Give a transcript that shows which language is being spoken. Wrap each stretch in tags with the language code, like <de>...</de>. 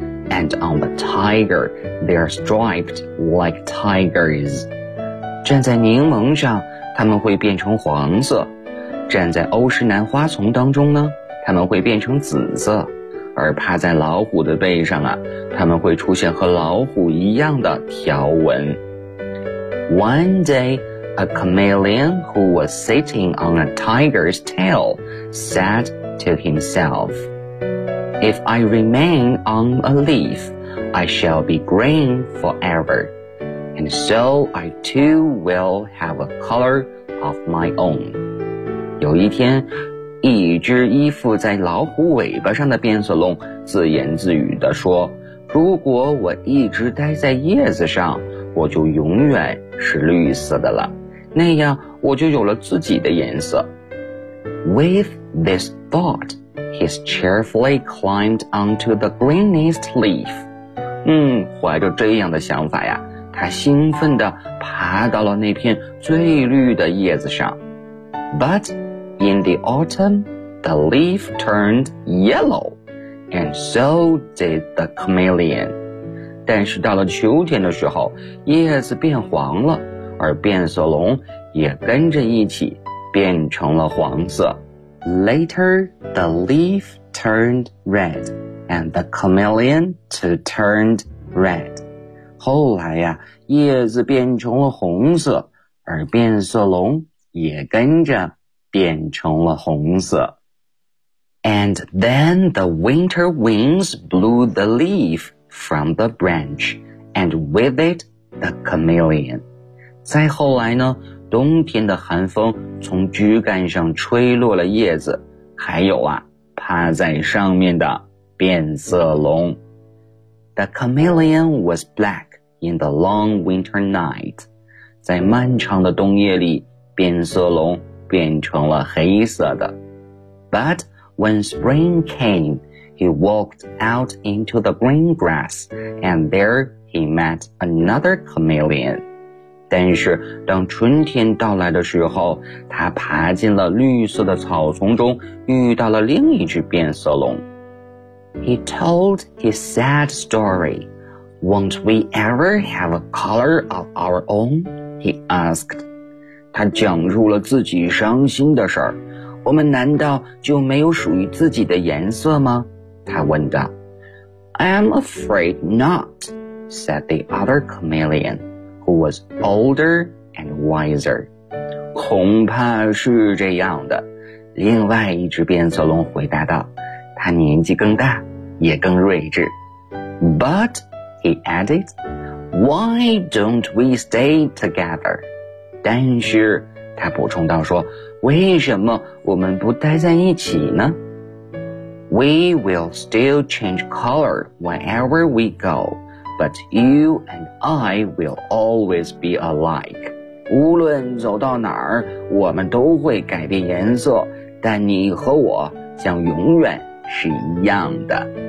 <en>And on the tiger, they are striped like tigers.</en> <zh>站在柠檬上，它们会变成黄色。站在欧石南花丛当中呢，它们会变成紫色。而趴在老虎的背上啊，它们会出现和老虎一样的条纹。</zh> <en>One day, a chameleon who was sitting on a tiger's tail said to himself, If I remain on a leaf, I shall be green forever, and so I too will have a color of my own.</en> <zh>有一天一只依附在老虎尾巴上的变色龙自言自语地说，如果我一直待在叶子上，我就永远是绿色的了，那样我就有了自己的颜色。</zh> <en>With this thought, he cheerfully climbed onto the greenest leaf.</en> <zh>怀着这样的想法呀，他兴奋地爬到了那片最绿的叶子上。</zh> <en>But in the autumn, the leaf turned yellow, and so did the chameleon.</en> <zh>但是到了秋天的时候，叶子变黄了，而变色龙也跟着一起变成了黄色。</zh> <en>Later, the leaf turned red, and the chameleon too turned red.</en> <zh>后来呀，叶子变成了红色，而变色龙也跟着变成了红色。</zh> <en>And then the winter winds blew the leaf. From the branch, and with it, the chameleon.</en> <zh>再后来呢，冬天的寒风从枝干上吹落了叶子，还有啊，趴在上面的变色龙。</zh> <en>The chameleon was black in the long winter night.</en> <zh>在漫长的冬夜里，变色龙变成了黑色的。</zh> <en>But when spring came,He walked out into the green grass, and there he met another chameleon.</en> <zh>但是当春天到来的时候，他爬进了绿色的草丛中，遇到了另一只变色龙。</zh> <en>He told his sad story. Won't we ever have a color of our own? He asked.</en> <zh>他讲述了自己伤心的事儿。我们难道就没有属于自己的颜色吗？他问道。</zh> <en>I'm afraid not, said the other chameleon, who was older and wiser.</en> <zh>恐怕是这样的，另外一只变色龙回答道，他年纪更大，也更睿智。</zh> <en>But, he added, why don't we stay together?</en> <zh>但是，他补充道说，为什么我们不待在一起呢？</zh> <en>We will still change color wherever we go, but you and I will always be alike.</en> <zh>无论走到哪儿，我们都会改变颜色，但你和我将永远是一样的。</zh>